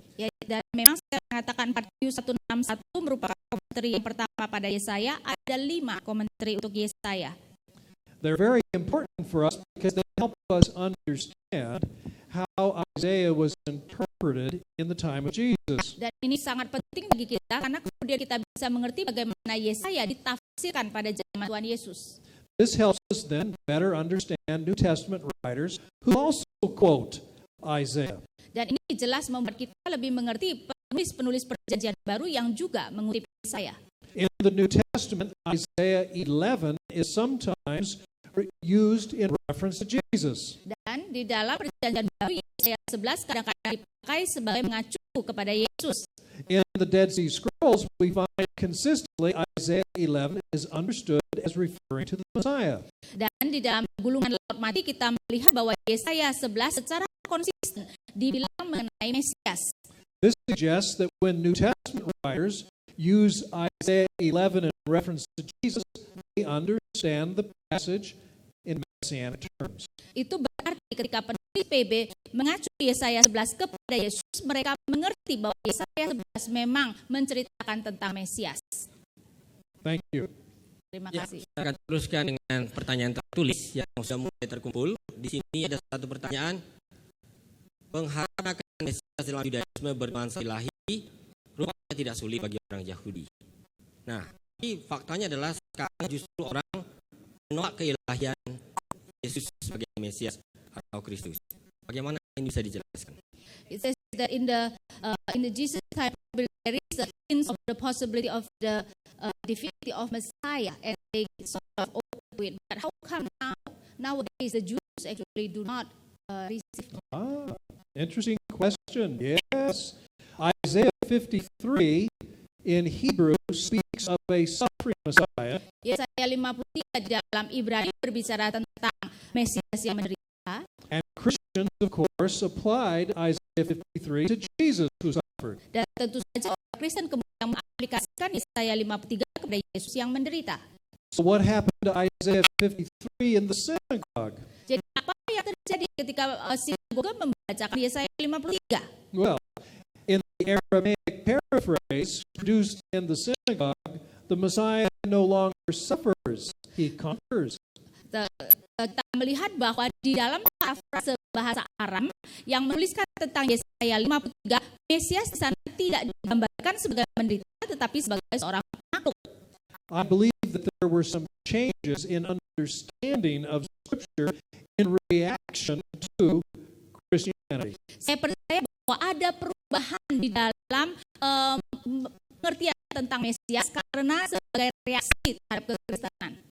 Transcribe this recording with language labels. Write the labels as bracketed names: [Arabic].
[Indonesian] Ya, dan memang saya mengatakan 4Q161 merupakan komentari yang pertama pada Yesaya, ada 5 komentari untuk Yesaya. [English] They're very important for us because they help us understand how Isaiah was interpreted in the time of Jesus. [Indonesian] Dan ini sangat penting bagi kita karena kemudian kita bisa mengerti bagaimana Yesaya ditafsirkan pada zaman Tuhan Yesus. [English] This helps us then better understand New Testament writers who also quote Isaiah. [Indonesian] Dan ini jelas membuat kita lebih mengerti penulis-penulis perjanjian baru yang juga mengutip Yesaya. [English] In the New Testament, Isaiah 11 is sometimes used in reference to Jesus. [Indonesian] Dan di dalam perjanjian baru Yesaya 11 kadang-kadang dipakai sebagai mengacu kepada Yesus. [English] In the Dead Sea Scrolls, we find consistently Isaiah 11 is understood as referring to the Messiah. [Indonesian] Dan di dalam gulungan Laut Mati kita melihat bahwa Yesaya 11 secara konsisten dibilang mengenai Mesias. [English] This suggests that when New Testament writers use Isaiah 11 in reference to Jesus, they understand the passage in messianic terms. [Indonesian] Itu berarti ketika penulis PB mengacu Yesaya 11 kepada Yesus, mereka mengerti bahwa Yesaya 11 memang menceritakan tentang Mesias. [English] Thank you. [Indonesian] Terima Ya, kasih. saya akan teruskan dengan pertanyaan tertulis yang sudah mulai terkumpul. Di sini ada satu pertanyaan. Pengharapan akan Mesias dalam Yudaisme bernuansa ilahi rupanya tidak sulit bagi orang Yahudi. Nah, tapi faktanya adalah sekarang justru orang menolak keilahian Yesus sebagai Mesias atau Kristus. Bagaimana ini bisa dijelaskan? [English] It says that in the Jesus time there is a hint of the possibility of the divinity of Messiah, and they sort of open to it. But how come nowadays the Jews actually do not receive? Interesting question. Yes. Isaiah 53 in Hebrew speaks of a suffering Messiah. [Indonesian] Yesaya 53 di dalam Ibrani berbicara tentang Mesias yang menderita. [English] And Christians, of course, applied Isaiah 53 to Jesus who suffered. [Indonesian] Dan tentu saja orang Kristen kemudian mengaplikasikan Yesaya 53 kepada Yesus yang menderita. [English] So what happened to Isaiah 53 in the synagogue? [Indonesian] Jadi apa yang terjadi ketika sinagoga membacakan Yesaya 53? [English] Well, in the Aramaic paraphrase produced in the synagogue, the Messiah no longer suffers, he conquers. [Indonesian] Kita melihat bahwa di dalam parafrase bahasa Aram yang menuliskan tentang Yesaya 53, Mesias di sana tidak digambarkan sebagai menderita tetapi sebagai seorang penakluk. [English] I believe that there were some changes in understanding of Scripture in reaction to Christianity. [Indonesian] Saya percaya bahwa ada perubahan di dalam pengertian tentang Mesias karena sebagai reaksi terhadap kekristenan.